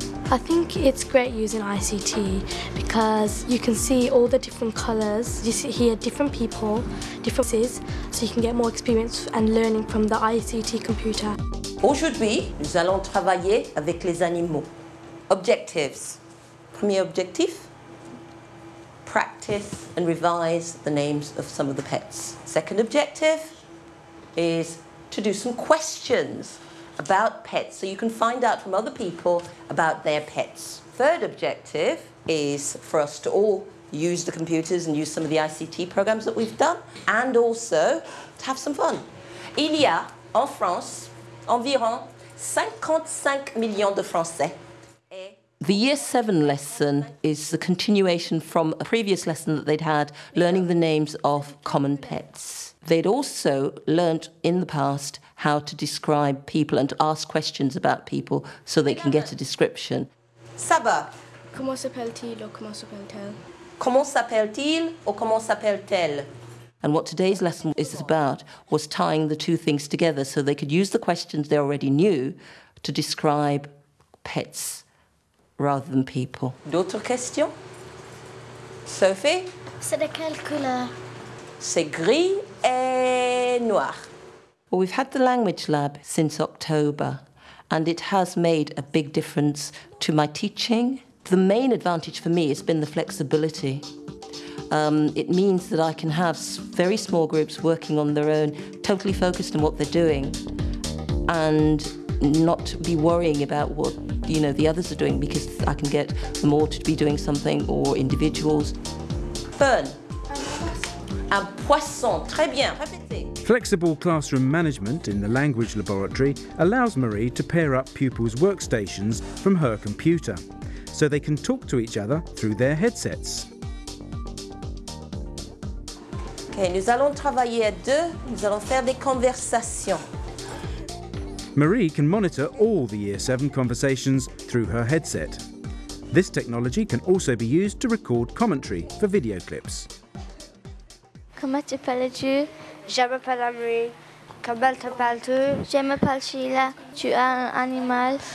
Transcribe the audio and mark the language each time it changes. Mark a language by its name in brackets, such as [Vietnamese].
[English] I think it's great using ICT because you can see all the different colours, you hear different people, different voices, so you can get more experience and learning from the ICT computer. [French] Aujourd'hui, nous allons travailler avec les animaux. [English] Objectives. [French] Premier objectif, [English] practice and revise the names of some of the pets. Second objective is to do some questions about pets so you can find out from other people about their pets. Third objective is for us to all use the computers and use some of the ICT programs that we've done and also to have some fun. [French] Il y a en France environ 55 millions de Français. [English] The Year 7 lesson is the continuation from a previous lesson that they'd had, learning the names of common pets. They'd also learnt in the past how to describe people and to ask questions about people so they can get a description. [French] Ça va? Comment s'appelle-t-il ou comment s'appelle-t-elle? Comment s'appelle-t-il ou comment s'appelle-t-elle? [English] And what today's lesson is about was tying the two things together so they could use the questions they already knew to describe pets rather than people. [French] D'autres questions? Sophie? C'est de quelle couleur? C'est gris et noir. [English] Well, we've had the language lab since October and it has made a big difference to my teaching. The main advantage for me has been the flexibility. It means that I can have very small groups working on their own, totally focused on what they're doing, and not be worrying about what, you know, the others are doing, because I can get them all to be doing something, or individuals. [French] Fern. Un poisson. Très bien. Répétez. [English] Flexible classroom management in the language laboratory allows Marie to pair up pupils' workstations from her computer, so they can talk to each other through their headsets. [French] OK, nous allons travailler à deux, nous allons faire des conversations. [English] Marie can monitor all the Year 7 conversations through her headset. This technology can also be used to record commentary for video clips. [French] Comment t'appelles-tu? Je m'appelle Marie. Comment t'appelles-tu? Je m'appelle Sheila. Tu as un animal?